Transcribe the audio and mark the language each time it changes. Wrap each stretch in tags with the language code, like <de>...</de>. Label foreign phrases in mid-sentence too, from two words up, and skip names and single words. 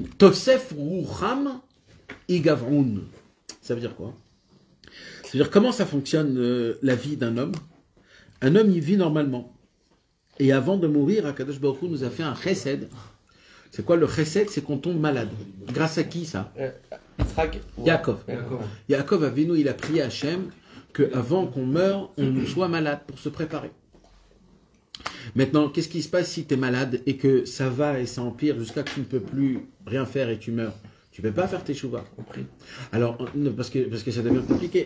<he>תוסף רוחם יגוועון.</he> <fr>Ça veut dire quoi? Ça veut dire comment ça fonctionne la vie d'un homme. Un homme, il vit normalement. Et avant de mourir, Akadosh Baruch Hu nous a fait un chesed. C'est quoi le chesed? C'est qu'on tombe malade. Grâce à qui ça? Yaakov. Yaakov Avinu, il a prié à Hachem qu'avant qu'on meure, on soit malade pour se préparer. Maintenant, qu'est-ce qui se passe si tu es malade et que ça va et ça empire jusqu'à que tu ne peux plus rien faire et tu meurs? Tu ne peux pas faire tes chouvas. Alors, parce que ça devient compliqué.</fr>